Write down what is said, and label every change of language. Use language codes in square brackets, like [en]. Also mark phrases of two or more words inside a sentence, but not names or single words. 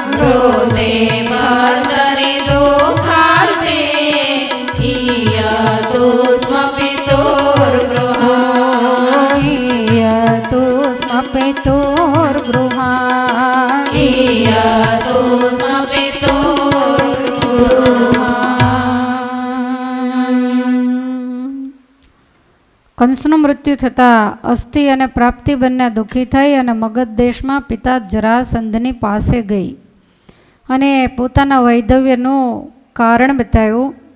[sa] मृते भर्तरि दुःखार्ते ईयतो स्म पितोर्गृहात् ईयतो स्म पितोर्गृहात् ईयतो स्म [gu] કંસનું મૃત્યુ થતાં અસ્થિ અને પ્રાપ્તિ બંને દુઃખી થઈ અને મગધ દેશમાં પિતા જરાસંધની પાસે ગઈ અને પોતાના વૈધવ્યનું કારણ બતાવ્યું.